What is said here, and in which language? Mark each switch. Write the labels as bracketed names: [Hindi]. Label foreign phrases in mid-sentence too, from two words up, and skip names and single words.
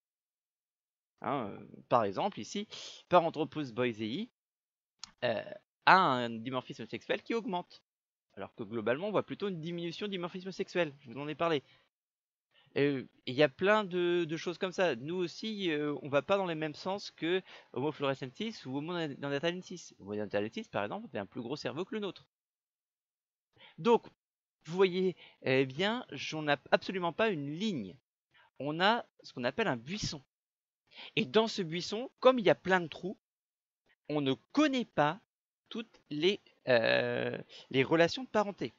[French] Hein, par exemple, ici, Paranthropus boisei a un dimorphisme sexuel qui augmente. Alors que globalement, on voit plutôt une diminution du dimorphisme sexuel. Je vous en ai parlé. Il y a plein de choses comme ça. Nous aussi, on va pas dans les mêmes sens que Homo floresiensis ou Homo neanderthalensis. Homo neanderthalensis, par exemple, avait un plus gros cerveau que le nôtre. Donc, vous voyez bien, on n'a absolument pas une ligne. On a ce qu'on appelle un buisson. Et dans ce buisson, comme il y a plein de trous, on ne connaît pas toutes les relations de parenté.